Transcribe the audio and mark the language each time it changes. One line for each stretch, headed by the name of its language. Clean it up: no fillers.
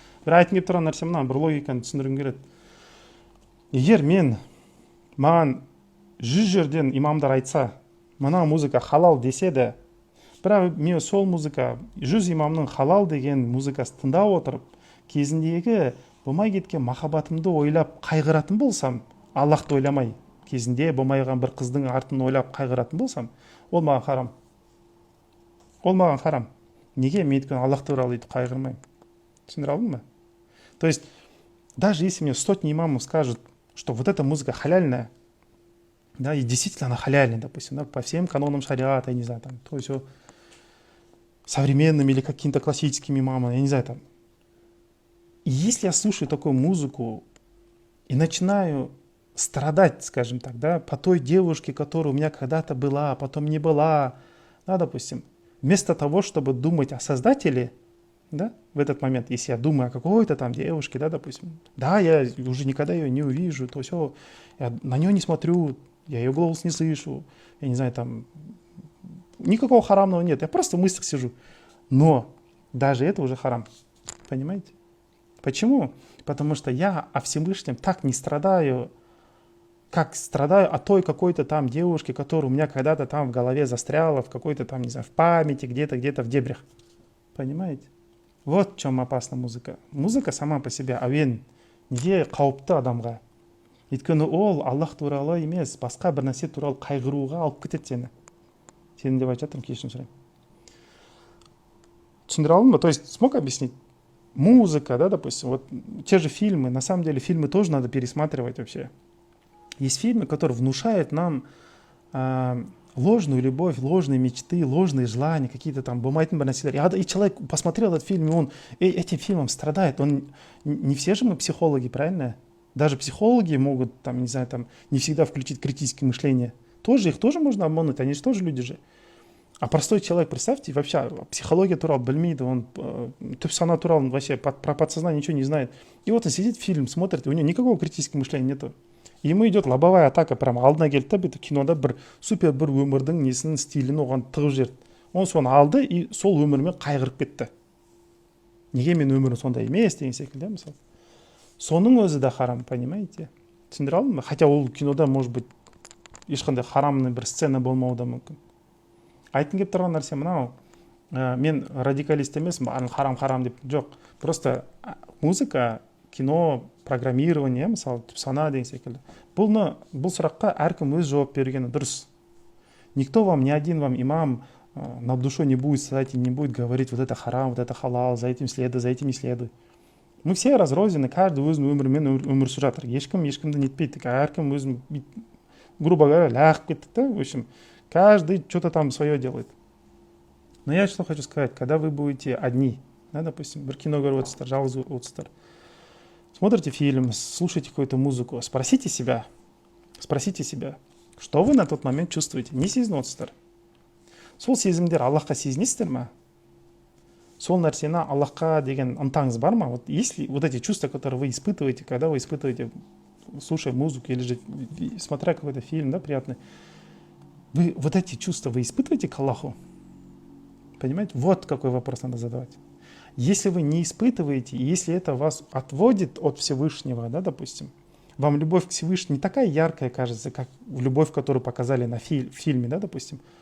Kazakh: Бір айтқым келіп тұрған нәрсе мына, бір логиканы түсіндіргім келеді. Егер маған 100 жерден имамдар айтса, мына музыка халал десе де, бірақ мен сол музыка 100 имамның халал деген музыкасын тыңдап отырып, кезіндегі болмай кеткен махаббатымды ойлап қайғыратын болсам, Аллахты ойламай, кезінде болмайған бір қыздың артын ойлап қайғыратын болсам, ол маған харам. Ол маған харам. Неге? Мен өйткені Аллах туралы өйтіп қайғырмаймын. Түсіндіре алдың ба?
Russian: То есть, даже если мне сотни имамов скажут, что вот эта музыка халяльная, да, и действительно она халяльная, допустим, да, по всем канонам шариата, я не знаю, там, то есть современными или какими-то классическими имамами, я не знаю, там. И если я слушаю такую музыку и начинаю страдать, скажем так, да, по той девушке, которая у меня когда-то была, а потом не была, да, допустим, вместо того, чтобы думать о создателе, да, в этот момент, если я думаю о какой-то там девушке, да, допустим, да, я уже никогда ее не увижу, то все, я на нее не смотрю, я ее голос не слышу, я не знаю, там, никакого харамного нет, я просто в мыслях сижу. Но даже это уже харам, понимаете? Почему? Потому что я о Всевышнем так не страдаю, как страдаю о той какой-то там девушке, которая у меня когда-то там в голове застряла, в какой-то там, не знаю, в памяти, где-то в дебрях. Понимаете? Вот в чем опасна музыка. Музыка сама по себе
Kazakh: әуен неге қауіпті адамға. Өйткені ол Аллах туралы емес, басқа бір нәрсе туралы қайғыруға алып кетеді сені. Сені деп айтып жатырмын, кешірім сұраймын. Түсіндіре алдым ба?
Russian: То есть смог объяснить? Музыка, да, допустим, вот те же фильмы, на самом деле фильмы тоже надо пересматривать вообще. Есть фильмы, которые внушают нам ложную любовь, ложные мечты, ложные желания, какие-то там
Kazakh: бумайтын бір нәрселер.
Russian: И человек посмотрел этот фильм, и он этим фильмом страдает. Не все же мы психологи, правильно? Даже психологи могут, там, не знаю, там, не всегда включить критическое мышление. Их тоже можно обмануть, они же тоже люди же. А простой человек, представьте, вообще
Kazakh: психология туралы білмейді, он түп сана туралы
Russian: вообще про подсознание ничего не знает. И вот он сидит, фильм смотрит, и у него никакого критического мышления нету. И ему идет лобовая атака, прямо
Kazakh: алдына келді да, бүйтіп кинода бір супер бір өмірдің несінің стилін оған тығып жіберді. Он соны алды и сол өмірімен қайғырып кетті. Неге мен өмірім сондай емес деген секілді, мысалы. Соның өзі де харам,
Russian: понимаете?
Kazakh: Түсіндіре алдым ба?
Russian: Хотя
Kazakh: ол кинода,
Russian: может быть,
Kazakh: ешқандай харамный бір сцена болмауы да мүмкін. Айтқым келіп тұрған нәрсе мынау, мен радикалист емеспін, харам деп жоқ. Просто музыка, кино, программирование, мысалы, сана деген секілді. Бұл сұраққа әркім өз жауап бергені дұрыс.
Russian: Никто вам, ни один вам имам над душой не будет стоять и не будет говорить, вот это харам, вот это халал, за этим следуй, за этим не следуй. Мы все разрознены, каждый
Kazakh: өзінің өмірімен өмір сүріп жатыр. Ешкімді нетпейді, әркім өзін, грубо говоря, лағып кеттік,
Russian: да, в общем, каждый что-то там свое делает. Но я что хочу сказать, когда вы будете одни, да, допустим,
Kazakh: бір кино көріп отырсыздар, жалғыз отырсыздар,
Russian: смотрите фильм, слушайте какую-то музыку, спросите себя, что вы на тот момент чувствуете,
Kazakh: не сезініп отырсыздар. Сол сезімдер Аллахқа сезінесіздер ма? Сол нәрсені Аллахқа деген ынтаңыз бар ма?
Russian: Вот если вот эти чувства, которые вы испытываете, когда вы испытываете, слушая музыку или же смотря какой-то фильм, да, приятный, вы вот эти чувства вы испытываете к Аллаху? Понимаете? Вот какой вопрос надо задавать. Если вы не испытываете, если это вас отводит от Всевышнего, да, допустим, вам любовь к Всевышнему не такая яркая кажется, как любовь, которую показали на фильме, да, допустим.